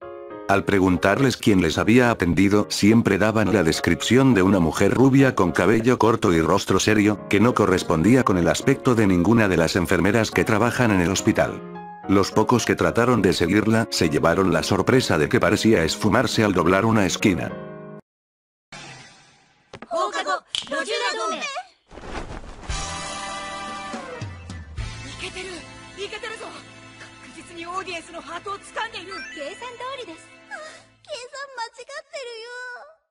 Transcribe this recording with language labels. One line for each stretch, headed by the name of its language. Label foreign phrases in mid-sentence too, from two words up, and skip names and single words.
Spanish: Al preguntarles quién les había atendido, siempre daban la descripción de una mujer rubia con cabello corto y rostro serio, que no correspondía con el aspecto de ninguna de las enfermeras que trabajan en el hospital. Los pocos que trataron de seguirla se llevaron la sorpresa de que parecía esfumarse al doblar una esquina.
Japanese: 放課後路地裏同盟。いけてるいけてるぞ。確実にオーディエンスのハートを掴んでいる。計算通りです。計算間違ってるよ。